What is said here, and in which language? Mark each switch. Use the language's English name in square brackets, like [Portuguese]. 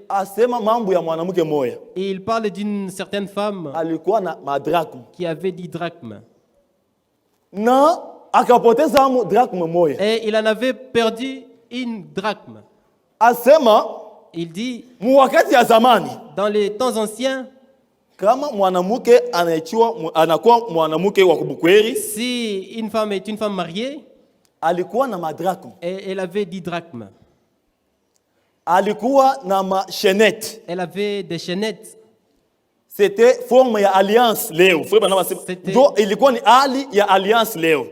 [Swahili] Asema mambo ya mwanamke moya [French] et il parle d'une certaine femme [Swahili] alikuwa na madrachme [French] qui avait 10 drachmes [Swahili] na akapoteza drachme moya. [French] et il en avait perdu une drachme. [Swahili] Asema [French] Il dit, [Swahili] mu wakati ya zamani [French] dans les temps anciens, [Swahili] kama mwanamke anakuwa mwanamke wa kubukweri [French] si une femme est une femme mariée [Swahili] alikuwa na madrachme, [French] et elle avait 10 drachmes, [Swahili] alikuwa na machenette. [French] elle avait des chaînettes. C'était forme [Swahili] ya alliance leo. Frère Branham asema [French] C'était- [Swahili] ndio ilikuwa ni hali ya alliance leo.